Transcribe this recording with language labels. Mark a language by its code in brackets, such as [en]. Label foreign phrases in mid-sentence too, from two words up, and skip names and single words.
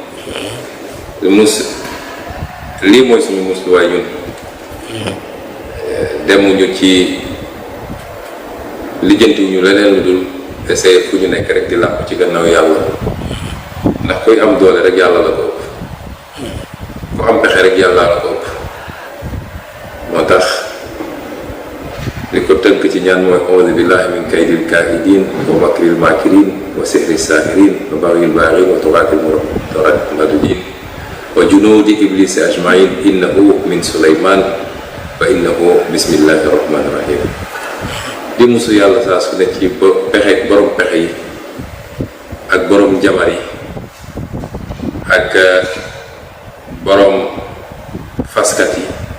[wo] lii mooy suñu musluwaay ñun demuñu ci lijjantiwuñu leneen lu dul essayer fu ñu nekk rek di làqu ci gannaaw yàlla ndax koy am doole rek yàlla la ko ëpp ku am pexe rek yàlla la ko ëpp moo tax li ko tënk ci ñaan mooy [ar] أعوذ بالله من كيد الكائدين ومكر الماكرين وسحر الساحرين وبغي الباغين وطغاة المردودين وجنود إبليس أجمعين إنه من سليمان وإنه بسم الله الرحمن الرحيم [wo] di musu yàlla saa su ne ci pexe borom pexe yi ak borom jabar yi ak borom faskat yi